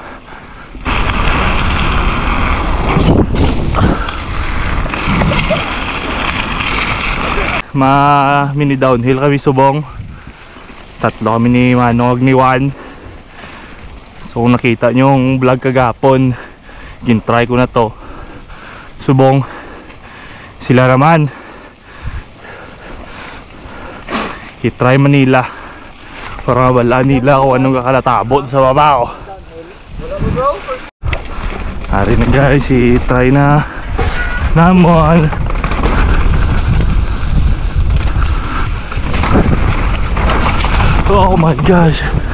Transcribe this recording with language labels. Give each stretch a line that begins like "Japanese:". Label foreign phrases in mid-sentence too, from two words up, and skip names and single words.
Hiligaynon: Mini downhill kami subong. Tatlo kami ni Manog ni Juan. So
Filipino: kung nakita nyo yung vlog
Hiligaynon: kagapon, gintry ko na to. Subong sila naman i-try Manila para mabalaan nila kung anong kakalatabot sa baba ko. Hari na guys, i-try na naman.
English: Oh my gosh.